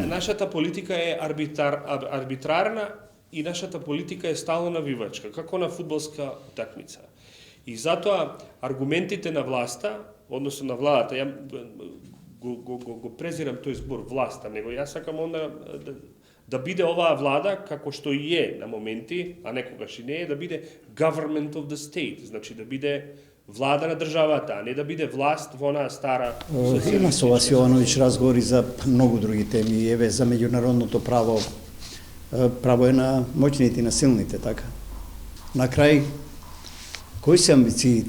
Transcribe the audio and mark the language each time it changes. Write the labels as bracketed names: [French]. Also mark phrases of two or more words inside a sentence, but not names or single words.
[Macedonian] Нашата политика е арбитрарна и нашата политика е стално навивачка, како на фудбалска утакмица. И затоа аргументите на власта, односно на владата, ја го презирам тој збор власта, него јас сакам онда да биде оваа влада, како што и е на моменти, а некогаш и не е, да биде [English] government of the state, [Macedonian] значи да биде влада на државата, а не да биде власт во онаа стара социјалистичка. Има со Васи Јовановиќ разговори за многу други теми, еве за меѓународното право. Право е на моќните и на силните, така. На крај, кои се амбициите?